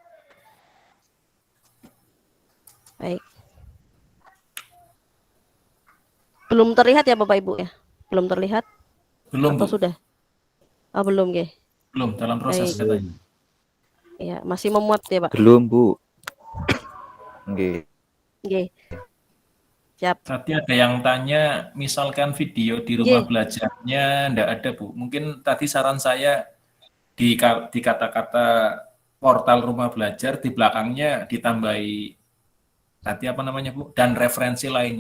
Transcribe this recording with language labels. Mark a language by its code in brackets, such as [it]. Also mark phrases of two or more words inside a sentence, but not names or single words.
[id] Baik. Belum terlihat ya Bapak Ibu ya? Belum terlihat? Belum, atau Bu. Sudah? Oh, belum, nggih. Belum, dalam proses Baik. katanya. Ya, masih memuat ya, Pak? Belum, Bu. Nggih. Nggih. Siap. Tadi ada yang tanya, misalkan video di rumah belajarnya enggak ada, Bu. Mungkin tadi saran saya di kata-kata portal rumah belajar, di belakangnya ditambahi tadi apa namanya Bu, dan referensi lainnya.